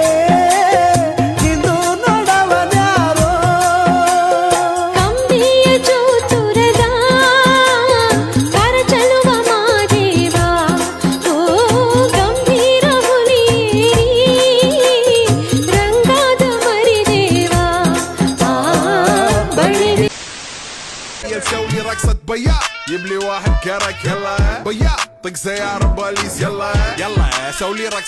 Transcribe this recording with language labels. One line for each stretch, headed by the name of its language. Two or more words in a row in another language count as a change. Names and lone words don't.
Kannada: ಕಂಬಿಯ ಚೂತುರದ ಕರ ಚಲುವ ಮಾದೇವ ಓ ಗಂಭೀರ ಹುಲಿಯೇರಿ ರಂಗಾದ ಮರಿದೇವ ಬಳಿ
Arabic: يسوي رقصة بيا يبلي واحد كرك يلا بيا طق سيارة بوليس يلا يلا سوي رقصة